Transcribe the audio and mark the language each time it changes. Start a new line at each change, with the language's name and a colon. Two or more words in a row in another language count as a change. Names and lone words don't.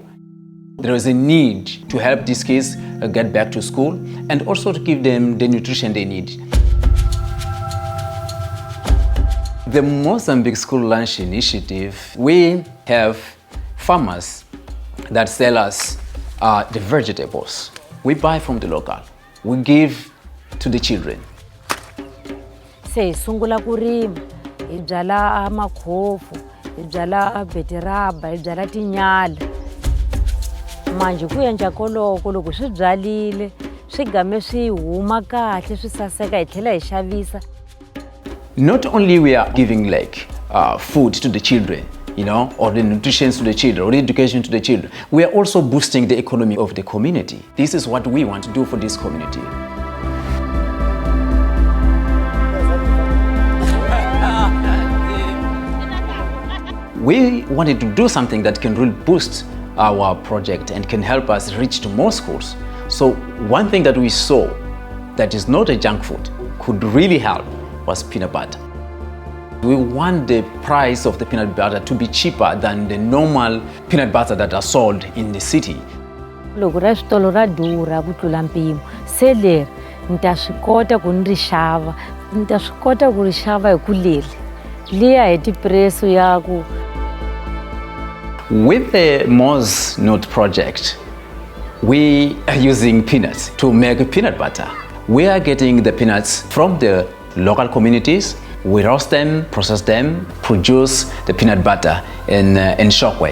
English: There is a need to help these kids get back to school and also to give them the nutrition they need. The Mozambique School Lunch Initiative, we have farmers that sell us the vegetables. We buy from the local. We give to the children.
Tsonga: Se sungula kurima, hi byala makhofu, hi byala betiraba, hi byala tinyala. Manje ku endla koloko loko swi byalile, swi game swi huma kahle, swi saseka hi tlhela hi xavisa.
English: Not only we are giving food to the children, or the nutrition to the children, or the education to the children, we are also boosting the economy of the community. This is what we want to do for this community. We wanted to do something that can really boost our project and can help us reach to more schools. So one thing that we saw that is not a junk food could really help was peanut butter. We want the price of the peanut butter to be cheaper than the normal peanut butter that are sold in the city.
Tsonga: Loko ra switolo ra durha ku tlula mpimo, se leri ni ta swi kota ku ni ri xava, ni ta swi kota ku ri xava hi ku leri. Liya hi tipreso ya ku.
English: With the Mos Nut project, we are using peanuts to make peanut butter. We are getting the peanuts from the local communities. We roast them, process them, produce the peanut butter in Shokwe.